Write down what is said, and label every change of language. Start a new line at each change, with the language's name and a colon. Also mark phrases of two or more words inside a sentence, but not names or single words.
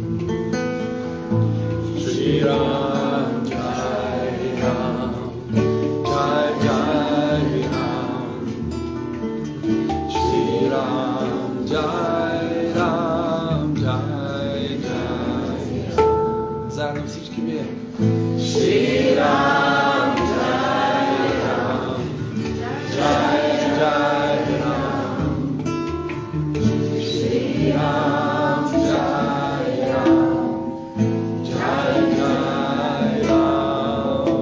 Sanskrit: श्री राम, जय राम, जय जय राम. श्री राम, जय राम, जय जय राम.
Bulgarian: Заедно всички вие.
Sanskrit: श्री राम, जय राम, जय जय राम. श्री राम, जय राम, जय जय राम.